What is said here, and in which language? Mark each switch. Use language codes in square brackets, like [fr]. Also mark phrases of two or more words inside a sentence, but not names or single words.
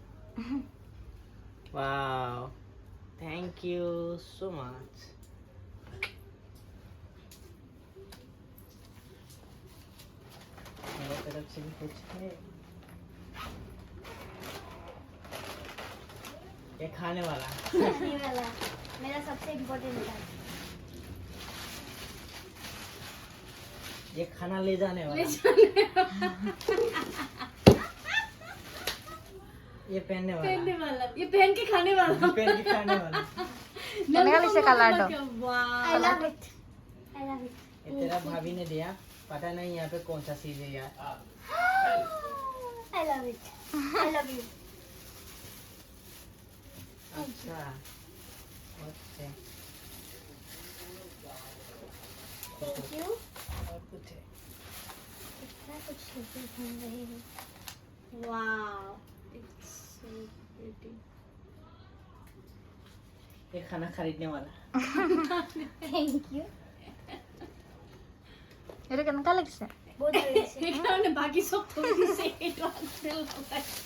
[en] Wow. Thank you so much. [hi] मेरे तरफ से भी कुछ है। ये खाने वाला। खाने वाला मेरा सबसे इम्पोर्टेंट था। ये खाना ले जाने वाला। ये पहनने वाला। ये पहन के खाने वाला। पहन के खाने वाला। [as] কেনেকা লাগিছে কালাৰটো? [en] I love it. I love it. [hi] ये तेरा भाभी ने दिया। पता नहीं यहाँ पे कौन सा चीज है यार। [en] I love it. I love you. [hi] अच्छा। ओके। [en] Thank you. [hi] और कुछ है। इतना कुछ चीजें बन रही है। [en] Wow. It's so pretty. [hi] ये खाना खरीदने वाला। [en] Thank you. [as] এটা কেনেকা লাগিছে? [hi] बहुत बढ़िया से। [as] সেইকাৰণে বাকি সব থৈ দিছে এইটো আগতে লগাই।